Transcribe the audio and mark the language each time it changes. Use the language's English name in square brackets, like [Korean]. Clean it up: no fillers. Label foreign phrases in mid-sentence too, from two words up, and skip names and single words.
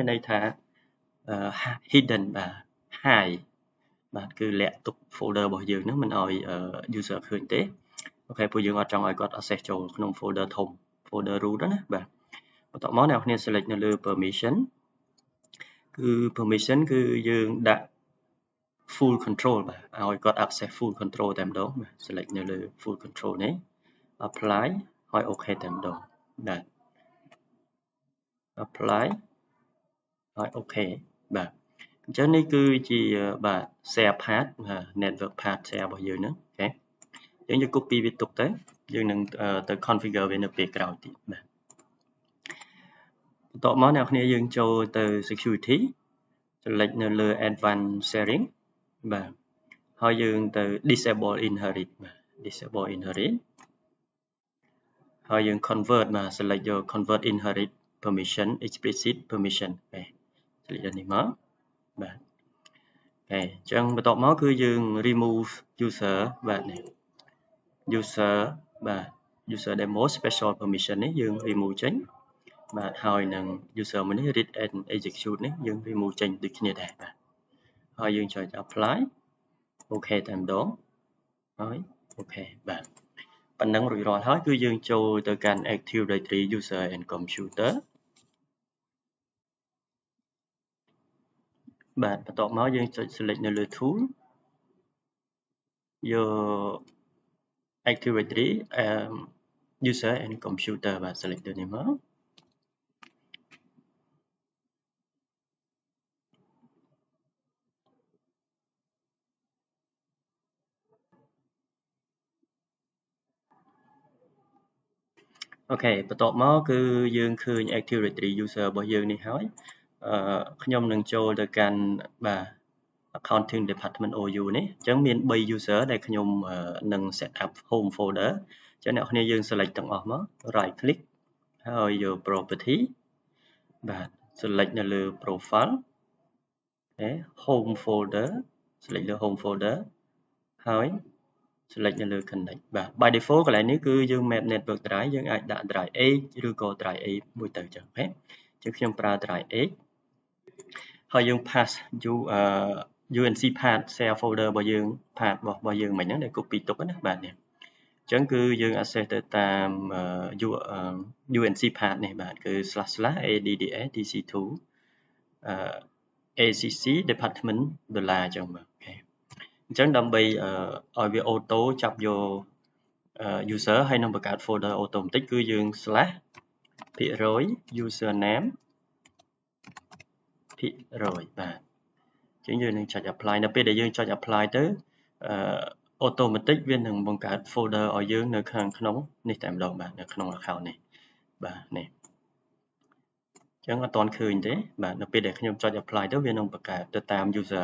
[Khmer] ន័យថា hidden បាទ hide បាទគឺលាក់ទុក folder របស់យើងហ្នឹងមិនឲ្យ user ឃើញទេអូខេព្រោះយើងអត់ចង់ឲ្យគាត់ access ចូលក្នុង folder ធំ [English] folder root [Khmer] ណាបាទបន្ទាប់មកអ្នកនរ select នៅលើ permission គឺ permission គឺយើងដាក់ [English] full control [Khmer] បាទឲ្យគាត់ [English] access full control [Khmer] តែម្ដងបាទ select នៅលើ [English] full control [Khmer] នេះ apply ហើយ OK តែម្ដងបាទ apply ហើយ OK បាទអញ្ចឹងនេះគឺជាបាទ [English] share path network path share [Khmer] របស់យើងហ្នឹងអូខេយើង copy វាទុកទៅយើងនឹងទៅ configure វានៅពេលក្រោយទៀតបាទបន្ទាប់មកអ្នកនរយើងចូលទៅ security select នៅលើ [English] advanced sharing [Khmer] បាទហើយយើងទៅ [English] disable inherit [Khmer] បាទ [English] disable inherit [Khmer] ហើយយើង convert បាទ select យក [English] convert inherit permission explicit permission [Khmer] អូខេ select នេះមកបាទអូខេអញ្ចឹងបន្ទាប់មក គឺយើង [English] remove user [Khmer] បាទនេះ user បាទ [English] user demo special permission [Khmer] នេះយើង remove ចេញបាទហើយនឹង user មួយនេះ [English] read and execute [Khmer] នេះយើង remove ចេញដូចគ្នាដែរបាទហើយយើងចុច apply OK តែម្ដងហើយ OK បាទប៉ុណ្ណឹងរួចរាល់ហើយគឺយើងចូលទៅកាន់ Active Directory User and Computer បាទបន្ទាប់មកយើងចុច select នៅលើ tool យក Active Directory user and computer បាទ select ទៅនេះមក អូខេបន្ទាប់មកគឺយើងឃើញ Active Directory user របស់យើងនេះហើយ ខ្ញុំនឹងចូលទៅកាន់បាទ Accounting Department OU នេះអញ្ចឹងមាន3 user ដែលខ្ញុំនឹង [English] set up home folder [Khmer] អញ្ចឹងអ្នកនរយើង select ទាំងអស់មក [English] right click [Khmer] ហើយយក property បាទ select នៅលើ profile អូខេ [English] home folder select [Khmer] លើ [English] home folder [Khmer] ហើយ select នៅលើ connect បាទ by default កន្លែងនេះគឺយើង [English] map network drive [Khmer] យើងអាចដាក់ [English] drive H [Khmer] ឬក៏ [English] drive A [Khmer] មួយទៅចឹងអូខេអញ្ចឹងខ្ញុំប្រើ [English] drive H [Khmer] ហើយយើង pass [English] UNC path share folder [Khmer] របស់យើង path របស់យើងមិញហ្នឹងដែល copy ទុកណាបាទនេះអញ្ចឹងគឺយើង access ទៅតាម [English] UNC path [Khmer] នេះបាទគឺ //adds/tc2 ACC department $ អញ្ចឹងបាទអូខេអញ្ចឹងដើម្បីឲ្យវា auto ចាប់យក user ហើយនឹងបង្កើត [English] folder automatic [Khmer] គឺយើង /% username ភាគរយបាទអញ្ចឹងយើងនឹងចុច apply នៅពេលដែលយើងចុច apply ទៅautomatic វានឹងបង្កើត folder ឲ្យយើងនៅខាងក្នុងនេះតែម្ដងបាទនៅក្នុង account នេះបាទនេះអញ្ចឹងអត់ទាន់ឃើញទេបាទនៅពេលដែលខ្ញុំចុច apply ទៅវានឹងបង្កើតទៅតាម user